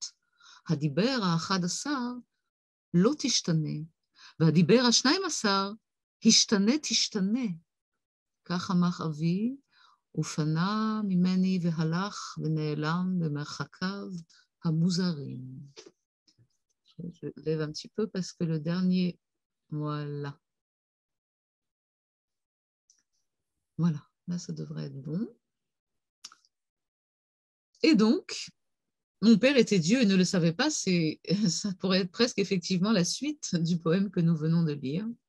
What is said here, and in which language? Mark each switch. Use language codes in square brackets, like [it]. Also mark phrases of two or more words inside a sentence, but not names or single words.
[he] הדיבר ה11 לא תשתנה, והדיבר ה12 השתנה תשתנה. כך אמר אבי, ופנה ממני והלך ונעלם במרחקיו המוזרים. [fr] Je lève un petit peu parce que le dernier, voilà. Voilà, là, ça devrait être bon. Et donc, mon père était Dieu et ne le savait pas, ça pourrait être presque effectivement la suite du poème que nous venons de lire.